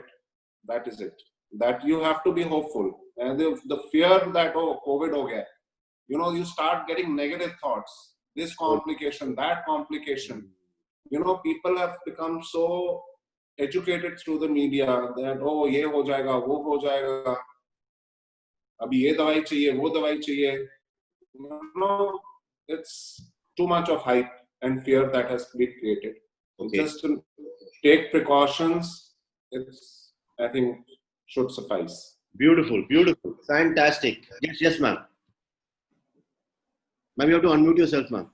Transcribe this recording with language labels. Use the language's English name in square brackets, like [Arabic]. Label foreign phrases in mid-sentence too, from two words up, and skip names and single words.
[English] That is it. That you have to be hopeful. And the fear that, oh, COVID [Hindi] हो गया, [English] you start getting negative thoughts. This complication, that complication. People have become so educated through the media that, [Hindi] oh, ये हो जाएगा, वो हो जाएगा. अभी ये दवाई चाहिए, वो दवाई चाहिए. [English] It's too much of hype and fear that has been created. Okay. Just to take precautions, I think, should suffice. Beautiful, beautiful, fantastic. Yes, ma'am. Ma'am, you have to unmute yourself, ma'am.